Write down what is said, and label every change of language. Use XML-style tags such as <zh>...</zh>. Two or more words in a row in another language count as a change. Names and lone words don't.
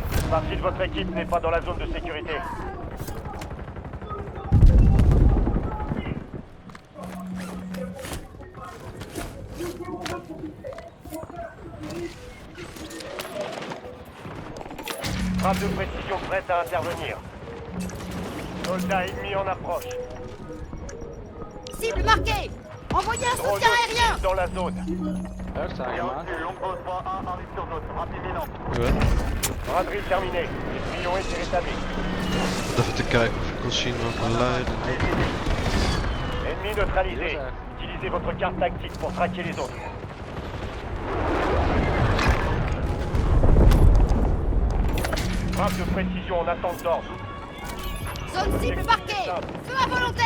<fr>partie de votre équipe n'est pas dans la zone de sécurité. Frappe de précision prête à intervenir. Soldats ennemis en approche. Cible marquée. Envoyez un Drone soutien aérien. hostile dans la zone.</fr> <nl>Hup, sta je man. Ja.</nl> <fr>Braderie terminée. Les tuyaux ont été rétablis.</fr> <nl>Even te kijken of ik kan zien wat me leidt.</nl> <fr>Ennemi neutralisé. Utilisez votre carte tactique pour traquer les autres. Frappe de précision en attente d'ordre. Zone cible marquée. Feu à volonté.</fr>